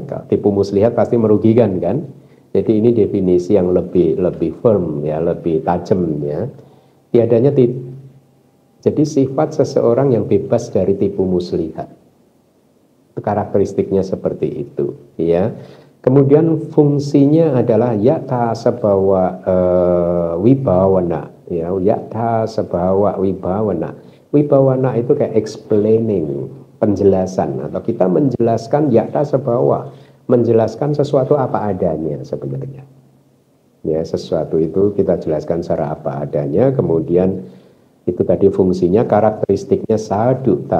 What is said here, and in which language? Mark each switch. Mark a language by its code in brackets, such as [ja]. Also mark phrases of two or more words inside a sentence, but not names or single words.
[id] Kalau tipu muslihat pasti merugikan kan? Jadi ini definisi yang lebih firm ya, lebih tajam ya. Tiadanya jadi sifat seseorang yang bebas dari tipu muslihat. Karakteristiknya seperti itu ya. Kemudian fungsinya adalah [pi] yata sebawa wibawana [id] ya, [pi] yata sebawa wibawana. [id] Wibawana itu kayak explaining, penjelasan, atau kita menjelaskan [pi] yata sebawa, [id] menjelaskan sesuatu apa adanya sebenarnya ya. Sesuatu itu kita jelaskan secara apa adanya. Kemudian itu tadi fungsinya, karakteristiknya sadukta.